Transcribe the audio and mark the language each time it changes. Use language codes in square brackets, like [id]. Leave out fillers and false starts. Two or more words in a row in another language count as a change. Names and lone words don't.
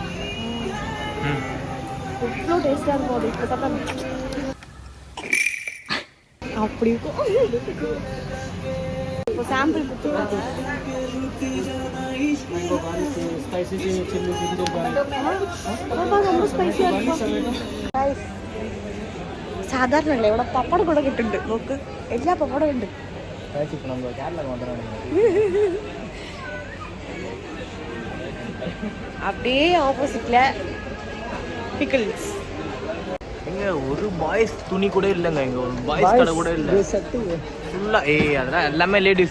[ta] எவ்வளோ டேஸ்டாக இருக்கும். அது இப்போ சாப்பிட்டா அப்படி இருக்கும். இப்போ சாம்பிள் கொடுத்துருவாங்க. ரொம்ப ஸ்பைசியாக இருக்கும். [ml] സാധാരണ അല്ലേ ഇവിടെ പപ്പടം കൂടെ കിട്ടുന്നുണ്ട്. നോക്ക്, എല്ലാ പപ്പടം ഉണ്ട്. [ta] இப்போ நம்ம கேரளாவுக்கு வந்துடுறாங்க. அப்படியே ஆப்போசிட்ல பிக்கிள்ஸ். எங்க ஒரு பாய்ஸ் துணி கூட இல்லைங்க. இங்க ஒரு பாய்ஸ் கடை கூட இல்லை. ஃபுல்லாக அதெல்லாம் எல்லாமே லேடிஸ்.